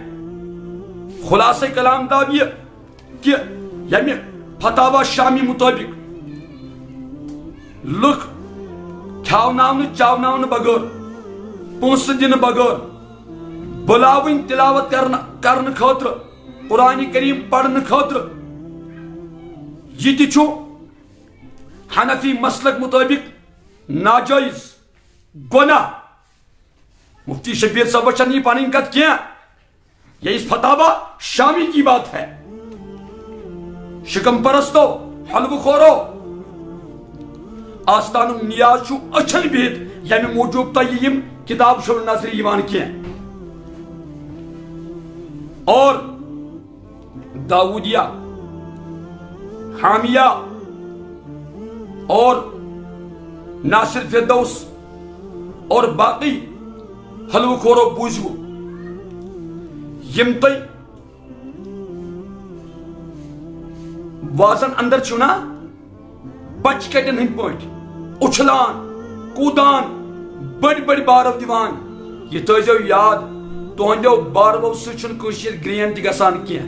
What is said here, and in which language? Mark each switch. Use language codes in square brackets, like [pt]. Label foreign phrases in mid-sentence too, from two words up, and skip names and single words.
[ks] خلاصہ کلام داب یہ کہ ییٚمہِ فتاوا شامی مطٲبق لُکھ کھیاوناونہٕ چاوناونہٕ بغٲر پونٛسہٕ دِنہٕ بغٲر بُلاوٕنۍ تلاوت کرنہٕ خٲطرٕ قرآن کریم پرنہٕ خٲطرٕ یہ تہِ چھُ حنفی مسلک مطٲبق ناجائز گناہ. مفتی شبیر صاحب چھنہٕ یہ پنٕنۍ کتھ کینٛہہ [ur] یہ اس فتاوا شامی کی بات ہے. [ks] شکم پرستو حلوہ خورو آستانُک نیاز چھُ أچھن بِہِتھ ییٚمہِ موٗجوٗب تۄہہِ یِم کتاب چھُنہٕ نظرِ یِوان کینٛہہ. اور داودیہ حامیہ اور ناصر فردوس اور باقی حلوہ خورو بوزو یم تُہۍ وازن اندر چھُو نا بچ کٹن ہٕنٛدۍ پٲٹھۍ اُچھلان کوٗدان بٔڑۍ بٔڑۍ بارو دِوان یہ تھٲیزیو یاد تُہنٛدیو بارو سۭتۍ چھُنہٕ کٲشِر گرین تہِ گژھان کینٛہہ.